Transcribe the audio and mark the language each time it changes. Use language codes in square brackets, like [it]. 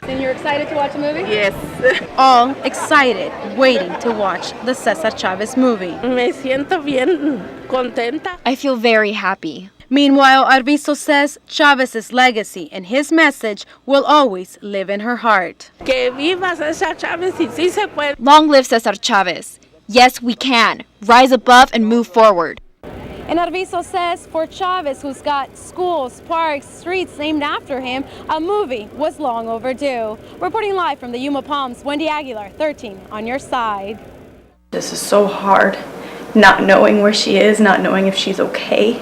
[en] And you're excited to watch the movie? Yes. All excited, waiting to watch the Cesar Chavez movie. [es] Me siento bien contenta. [en] I feel very happy. Meanwhile, Arbizo says Chavez's legacy and his message will always live in her heart. [es] Que viva Cesar Chavez y sí se puede. [en] Long live Cesar Chavez. Yes, we can. Rise above and move forward. And Arbizo says for Chavez, who's got schools, parks, streets named after him, a movie was long overdue. Reporting live from the Yuma Palms, Wendy Aguilar, 13 on your side. This is so hard, not knowing where she is, not knowing if she's okay.